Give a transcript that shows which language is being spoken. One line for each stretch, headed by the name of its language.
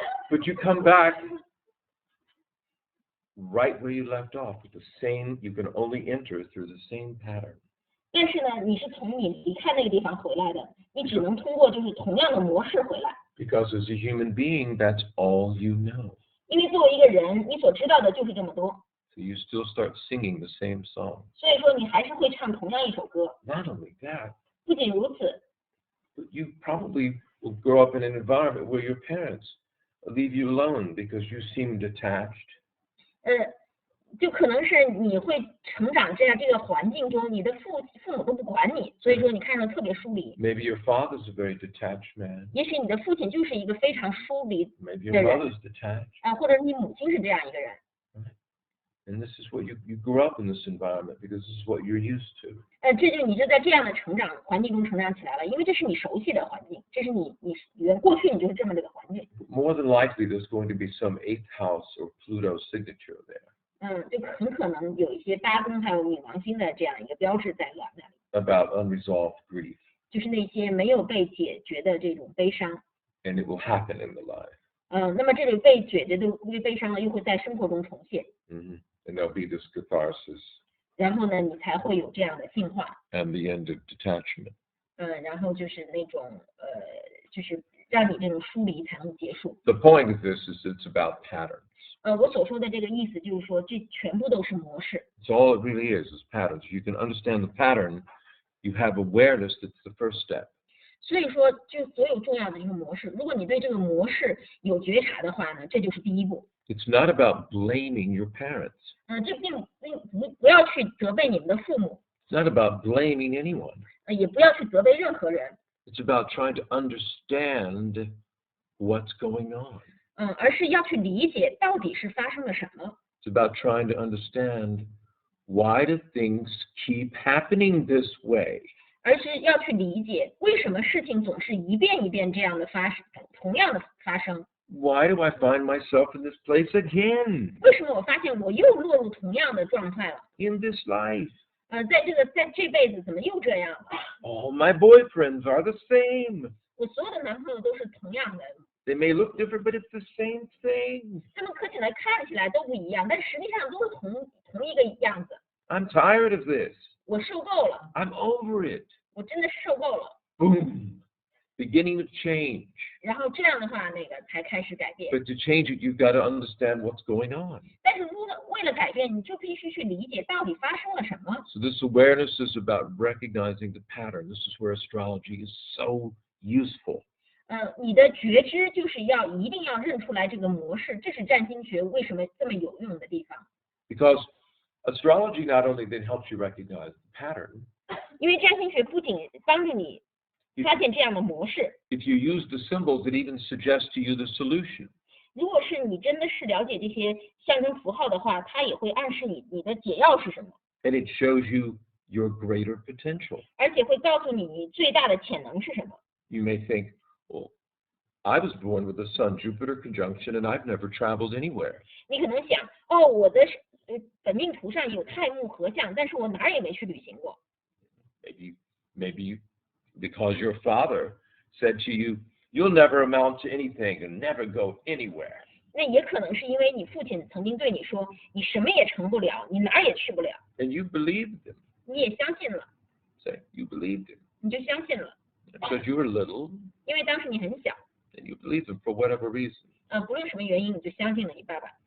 English: But you come back right where you left off with the same, you can only enter through the same pattern.
Chinese: 但是呢，你是从你离开那个地方回来的，你只能通过就是同样的模式回来。
English: Because as a human being, that's all you know.
Chinese: 因为作为一个人，你所知道的就是这么多，
English: So you still start singing the same song.
Chinese: 所以说你还是会唱同样一首歌。
English: Not only that,
Chinese: 不仅如此，
English: but you probably will grow up in an environment where your parents leave you alone because you seem detached.
Chinese: 就可能是你会成长这个环境中，你的父母都不管你，所以说你看着特别疏离。
English: Maybe your father's a very detached man.
Chinese: 也许你的父亲就是一个非常疏离
English: Maybe your
Chinese: 的人
English: mother's detached.
Chinese: 啊，或者你母亲是这样一个人。
English: And this is what you grew up in this environment because this is what you're used to.
Chinese: 你就在这样的成长环境中成长起来了，因为这是你熟悉的环境，这是你过去你就是这么这个环境。
English: More than likely, there's going to be some 8th house or Pluto signature there
Chinese: 就很可能有一些8宫还有冥王星的这样一个标志在那里，
English: about unresolved grief,
Chinese: 就是那些没有被解决的这种悲伤。
English: and it will happen in the life.
Chinese: 那么这种被解决的悲伤呢，又会在生活中重现，
English: And there'll be this catharsis
Chinese: 然后呢，你才会有这样的进化。
English: and the end of detachment.
Chinese: 然后就是那种就是让你这种疏离才能结束。
English: The point of this is it's about patterns.
Chinese: 我所说的这个意思就是说，这全部都是模式。
English: So all it really is patterns. You can understand the pattern, you have awareness, that's the first step.
Chinese: 所以说，就所有重要的一个模式，如果你对这个模式有觉察的话呢，这就是第一步。
English: It's not about blaming your parents.
Chinese: 这不要去责备你们的父母，
English: It's not about blaming anyone.
Chinese: 也不要去责备任何人，
English: It's about trying to understand what's going on.
Chinese: 而是要去理解到底是发生了什么。
English: It's about trying to understand why do things keep happening this way?
Chinese: 而是要去理解为什么事情总是一遍一遍这样的发生，同样的发生。
English: Why do I find myself in this place again?
Chinese: 为什么我发现我又落入同样的状态了？
English: In this life?
Chinese: 在这辈子怎么又这样了？
English: All my boyfriends are the same.
Chinese: 我所有的男朋友都是同样的，
English: They may look different, but it's the same thing.
Chinese: 他们看起来都不一样，但实际上都是同一个样子。
English: I'm tired of this.
Chinese: 我受够了，
English: I'm over it.
Chinese: 我真的是受够了。
English: Boom. Beginning of change.
Chinese: 然后这样的话，才开始改变。
English: But to change it, you've got to understand what's going on.
Chinese: 但是为了改变，你就必须去理解到底发生了什么。
English: So this awareness is about recognizing the pattern. This is where astrology is so useful.
Chinese: 你的觉知就是一定要认出来这个模式，这是占星学为什么这么有用的地方。
English: Because astrology not only then helps you recognize the pattern,
Chinese: 因为占星学不仅帮助你发现这样的模式，
English: if you use the symbols, it even suggests to you the solution.
Chinese: 如果是你真的是了解这些象征符号的话，它也会暗示你的解药是什么，
English: And it shows you your greater potential.
Chinese: 而且会告诉你最大的潜能是什么。
English: You may think, well, I was born with a Sun-Jupiter conjunction and I've never traveled anywhere.
Chinese: 你可能想，我的本命图上有太木合相，但是我哪儿也没去旅行过。
English: Maybe because your father said to you, you'll never amount to anything and never go anywhere.
Chinese: 那也可能是因为你父亲曾经对你说，你什么也成不了，你哪儿也去不了，
English: And you believed him.
Chinese: 你也相信了，
English: Say, you believed him.
Chinese: 你就相信了，
English: Because you were little
Chinese: 因为当时你很小，
English: and you believed him for whatever reason.
Chinese: 不论什么原因，你就相信了你爸爸。